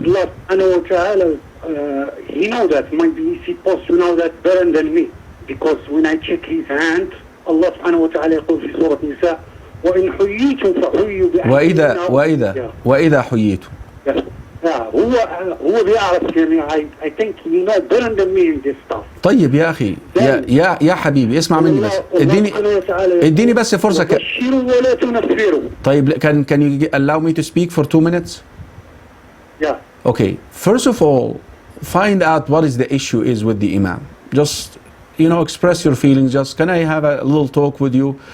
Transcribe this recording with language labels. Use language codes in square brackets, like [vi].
[en] Because Allah Ta'ala, he know that. Maybe he's supposed to know that better than me. Because when I check his hand, Allah Subhanahu wa Ta'ala [ar] يقول في سورة النساء وإن حييتم فحيوا بأحسن وإذا حييتم. [en] Yes. [ar] هو بيعرف يعني [en] I think you know better than me in this stuff. [ar] طيب يا أخي يا حبيبي اسمع مني بس اديني بس فرصة بشروا ولا تنفروا. [en] طيب can you allow me to speak for 2 minutes? Yeah. Okay, first of all, find out what is the issue is with the Imam. Just, express your feelings. Just, can I have a little talk with you?